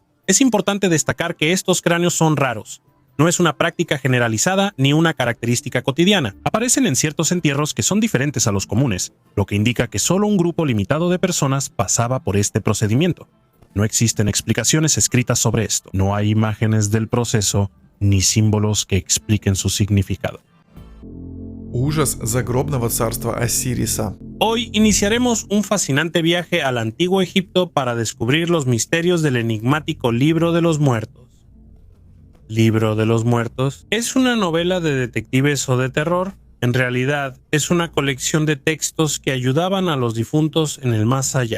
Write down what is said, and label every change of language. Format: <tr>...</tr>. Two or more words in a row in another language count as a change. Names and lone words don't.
<es>Es importante destacar que estos cráneos son raros. No es una práctica generalizada ni una característica cotidiana. Aparecen en ciertos entierros que son diferentes a los comunes, lo que indica que solo un grupo limitado de personas pasaba por este procedimiento. No existen explicaciones escritas sobre esto. No hay imágenes del proceso ni símbolos que expliquen su significado.</es> <ru>Ужас загробного царства Осириса.</ru> <es>Hoy iniciaremos un fascinante viaje al antiguo Egipto para descubrir los misterios del enigmático Libro de los Muertos. ¿Libro de los Muertos? ¿Es una novela de detectives o de terror? En realidad, es una colección de textos que ayudaban a los difuntos en el más allá.</es>